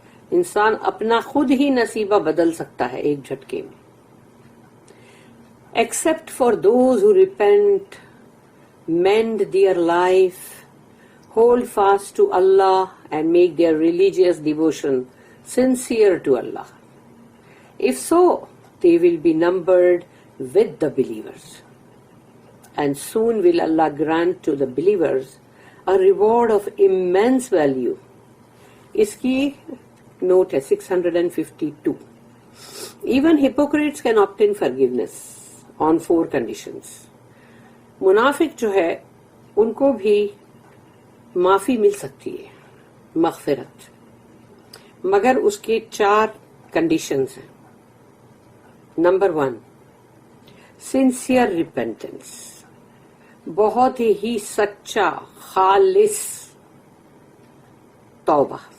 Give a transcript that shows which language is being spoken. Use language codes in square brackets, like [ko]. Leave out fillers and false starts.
[ur] انسان اپنا خود ہی نصیبہ بدل سکتا ہے ایک جھٹکے میں۔ [en] Except for those who repent, mend their life, hold fast to Allah and make their religious devotion sincere to Allah. If so, they will be numbered with the believers. And soon will Allah grant to the believers a reward of immense value. [ur] اس کی note ہے 652. [en] Even hypocrites can obtain forgiveness on 4 conditions. [ur] منافق جو ہے ان کو بھی معافی مل سکتی ہے، مغفرت، مگر اس کے 4 کنڈیشنز ہیں۔ نمبر 1، سنسیئر ریپینٹنس، بہت ہی سچا خالص توبہ،